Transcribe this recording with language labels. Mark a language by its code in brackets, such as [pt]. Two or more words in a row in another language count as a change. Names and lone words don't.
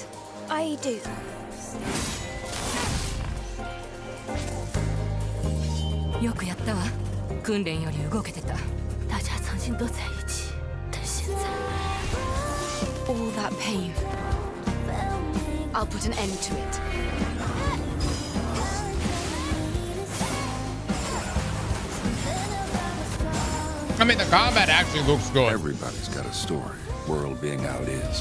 [en] I do. [ja] よくやったわ。訓練より動けてた。 [zh] 大家曾经都在一起，但现在 [en] All that pain. I'll put an end to it. I mean, the combat actually looks good. Everybody's got a story. World being how it is.